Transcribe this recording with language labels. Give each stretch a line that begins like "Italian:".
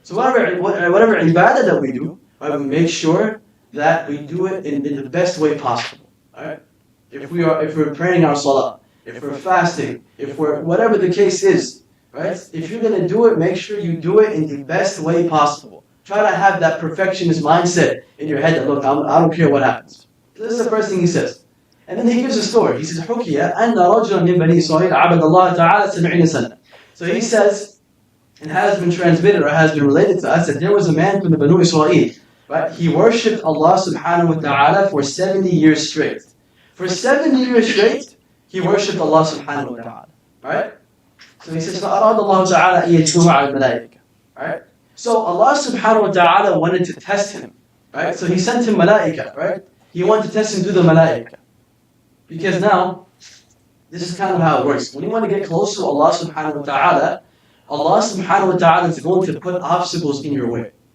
English: So whatever ibadah that we do, right, we make sure that we do it in the best way possible. Right? If we're praying our salah, if we're fasting, if we're whatever the case is, right? If you're gonna do it, make sure you do it in the best way possible. Try to have that perfectionist mindset in your head that, look, I don't care what happens. This is the first thing he says. And then he gives a story. He says,
Arabic: حُكِيَ أَنَّ رَجُلًا مِنْ بَنِي إِسْرَائِيلَ عَبَدَ اللَّهَ تَعَالَى 70 سَنَةً.
English: So he says, it has been transmitted or has been related to us that there was a man from the Banu Israel, right? He worshipped Allah subhanahu wa ta'ala for 70 years straight. For 70 years straight, he worshipped Allah subhanahu wa ta'ala, right? So he says,
Arabic: فَأَرَادَ اللَّهُ تَعَالَى أَن يَتُوبَ عَلَى الْمَلَائِكَةِ, right?
English: So Allah subhanahu wa ta'ala wanted to test him, right? So He sent him malaika, right? He wanted to test him through the malaika. Because now, this is kind of how it works. When you want to get close to Allah subhanahu wa ta'ala, Allah subhanahu wa ta'ala is going to put obstacles in your way.